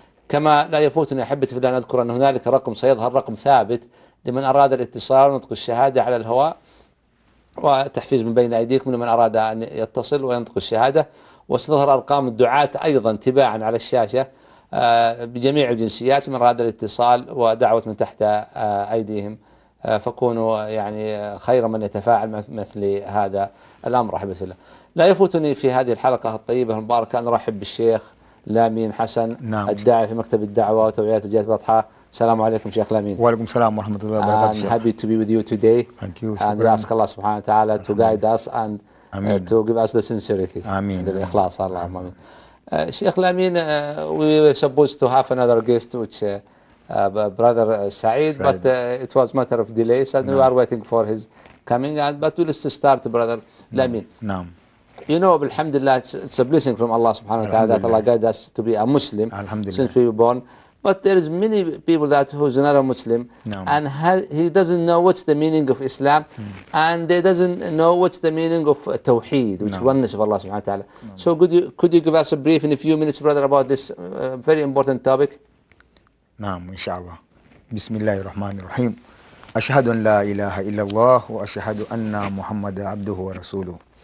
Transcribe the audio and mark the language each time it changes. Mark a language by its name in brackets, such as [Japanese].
[Arabic] كما لا يفوتني أحبتي في الله أن أذكر أن هنالك رقم سيظهر رقم ثابت لمن أراد الاتصال ونطق الشهادة على الهواء، وتحفيز من بين أيديكم لمن أراد أن يتصل وينطق الشهادة، وستظهر أرقام الدعاة أيضا تباعا على الشاشة بجميع الجنسيات من أراد الاتصال ودعوة من تحت أيديهم، فكونوا يعني خير من يتفاعل مثل هذا الأمر أحبتي في الله. لا يفوتني في هذه الحلقة الطيبة المباركة أن أرحب بالشيخ لامين حسن، نعم، الداعي في مكتب الدعوة وتوعية الجالية البطحاء. السلام عليكم شيخ لامين. وعليكم السلام ورحمة الله وبركاته. [English] I'm happy to be with you today. Thank you. And we ask Allah [Arabic] سبحانه وتعالى [English] to guide us and to give us the sincerity. [Arabic] آمين. الإخلاص. اللهم آمين. [English] شيخ لامين, we were supposed to have another guest which brother Saeed, but it was a matter of delay, so we are waiting for his coming. But we'll start, brother Lamin. [Arabic] نعم. [English] You know, alhamdulillah, it's a blessing from Allah subhanahu wa ta'ala that Allah guide us to be a Muslim since we were born. But there is many people that who's not a Muslim, and he doesn't know what's the meaning of Islam, and they doesn't know what's the meaning of tawheed, which is oneness of Allah subhanahu wa ta'ala. So could you give us a brief in a few minutes, brother, about this very important topic? [Arabic] نعم إن شاء الله. بسم الله الرحمن الرحيم. أشهد أن لا إله إلا الله وأشهد أن محمد عبده ورسوله.